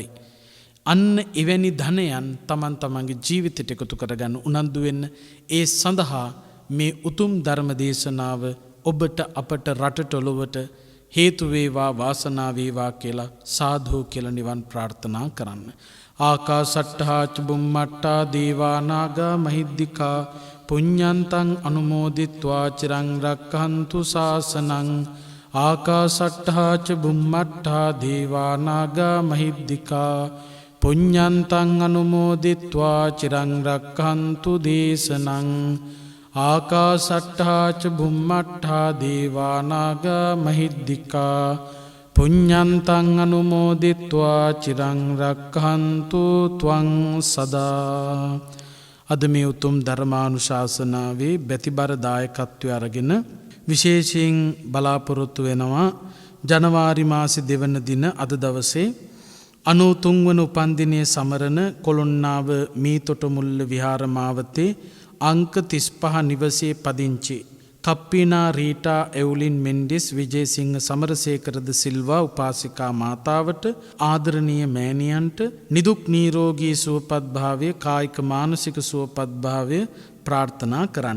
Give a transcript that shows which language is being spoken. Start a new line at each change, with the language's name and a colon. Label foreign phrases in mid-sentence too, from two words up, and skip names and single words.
Sinhala: අන්න එවැනි ධනයන් තමන් තමන්ගේ ජීවිතයට එකතු කරගන්න උනන්දු වෙන්න. ඒ සඳහා මේ උතුම් ධර්ම දේශනාව ඔබට අපට රටට ඔලොවට හේතු වේවා වාසනාව වේවා කියලා සාදු කියලා නිවන් ප්‍රාර්ථනා කරන්න.
Pali: ආකාසට්ඨා ච බුම්මට්ඨා දේවා නාග මහිද්దికා පුඤ්ඤන්තං අනුමෝදිත්වා චිරං රක්ඛන්තු ශාසනං. ආකාසට්ඨා ච බුම්මට්ඨා දේවා නාග මහිද්దికා පුඤ්ඤන්තං අනුමෝදිත්වා චිරං රක්ඛන්තු දේශනං. ආකාසට්ඨා ච බුම්මට්ඨා දේවා නාග මහිද්దికා පුඤ්ඤන්තං අනුමෝදිත්වා චිරං රක්ඛන්තු ත්වං සදා.
Sinhala: අද මේ උතුම් ධර්මානුශාසනාවේ බැතිබර දායකත්වය අරගෙන විශේෂයෙන් බලාපොරොත්තු වෙනවා ජනවාරි මාසේ 2 වන දින අද දවසේ 93 වන උපන්දිනයේ සමරන කොළොන්නාව මීතොටමුල්ල විහාර මාවතේ අංක 35 නිවසේ පදිංචි කප්පීනා රීටා එවුලින් මෙන්ඩිස් විජේසිංහ සමරසේකරද සිල්වා උපාසිකා මාතාවට ආදරණීය මෑණියන්ට නිදුක් නිරෝගී සුවපත් භාවය කායික මානසික සුවපත් භාවය ප්‍රාර්ථනා කරන්න.